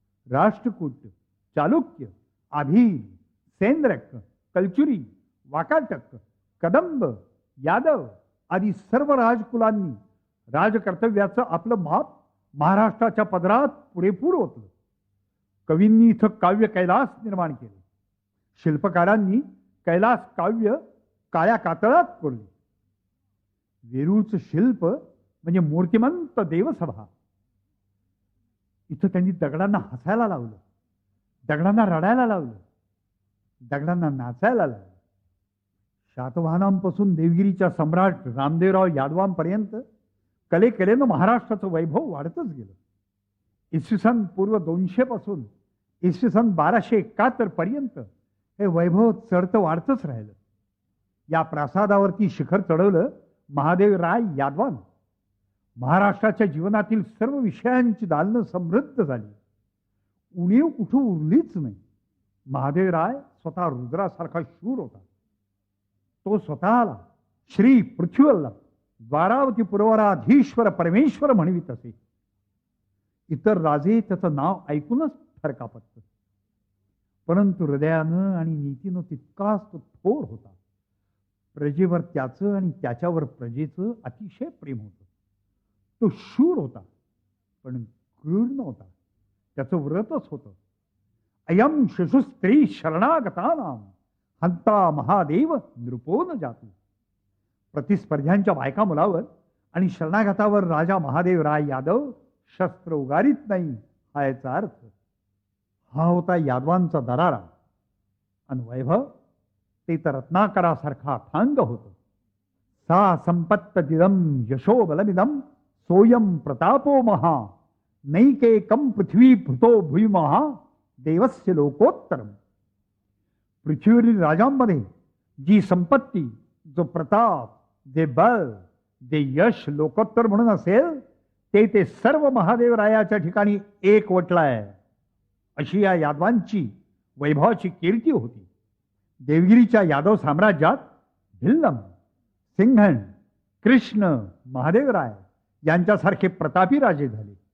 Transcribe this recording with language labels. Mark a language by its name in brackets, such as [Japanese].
[Marathi] राष्ट्रकूट, चालुक्य, आभील, सेंद्रक, कलचुरी, वाकाटक, कदंब, यादव आदी सर्व राजकुलांनी राजकर्तव्याचं आपलं माप महाराष्ट्राच्या पदरात पुरेपूर ओतलं। कवींनी इथं काव्य कैलास निर्माण केले। शिल्पकारांनी कैलास काव्य काळ्या कातळात कोरले। वेरूळचं शिल्प म्हणजे मूर्तिमंत देवसभा। इथं त्यांनी दगडांना हसायला लावलं, दगडांना रडायला लावलं, दगडांना नाचायला लावलं। शातवाहनांपासून देवगिरीच्या सम्राट रामदेवराव यादवांपर्यंत कलेकलेनं महाराष्ट्राचं वैभव वाढतच गेलं। इसवी सन पूर्व 200 पासून इसवी सन 1271 पर्यंत हे वैभव चढतं वाढतच राहिलं। या प्रासादावरती शिखर चढवलं महादेव राय यादवान। महाराष्ट्राच्या जीवनातील सर्व विषयांची दालनं समृद्ध झाली, उणीव कुठं उरलीच नाही। महादेव राय स्वतः रुद्रासारखा शूर होता। तो स्वतःला श्री पृथ्वीवल्लभ द्वारावती पुरवराधीश्वर परमेश्वर म्हणवित असे। इतर राजे त्याचं नाव ऐकूनच थरकापत, परंतु हृदयानं आणि नीतीनं तितकाच तो थोर होता। प्रजेवर त्याचं आणि त्याच्यावर प्रजेचं अतिशय प्रेम होतं। तो शूर होता पण क्रूर नव्हता, त्याचं व्रतच होतं। [Sanskrit] अयम शिशुस्त्री शरणागतानाम हंता महादेव नृपो न जातु। [Marathi] प्रतिस्पर्ध्यांच्या बायका मुलावर आणि शरणागतावर राजा महादेव राय यादव शस्त्र उगारीत नाही, हा याचा अर्थ. हा होता यादवांचा दरारा. आणि वैभव ते तर रत्नाकरासारखा अथांग होतं. [Sanskrit] सा संपत्त दिदम यशो बलमिदम सोयम प्रतापो महा नैकेकम पृथ्वी भृतो भुईमहा देवस्य लोकोत्तरम. [Marathi] पृथ्वीवरील राजांमध्ये जी संपत्ती, जो प्रताप, जे बल, जे यश लोकोत्तर म्हणून असेल ते सर्व महादेवरायाच्या ठिकाणी एक वटलाय. अशी या यादवांची वैभवाची कीर्ती होती. देवगिरीच्या यादव साम्राज्यात भिल्लम, सिंघण, कृष्ण, महादेवराय यांच्यासारखे प्रतापी राजे झाले.